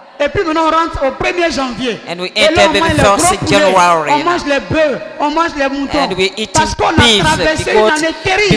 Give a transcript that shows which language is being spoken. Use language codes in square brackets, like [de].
[fr] Et puis maintenant on rentre au 1er janvier. [en] And we enter the 1st January. [fr] On mange les bœufs, on mange les moutons. [en] And we eat [fr] parce qu'on a traversé une année terrible.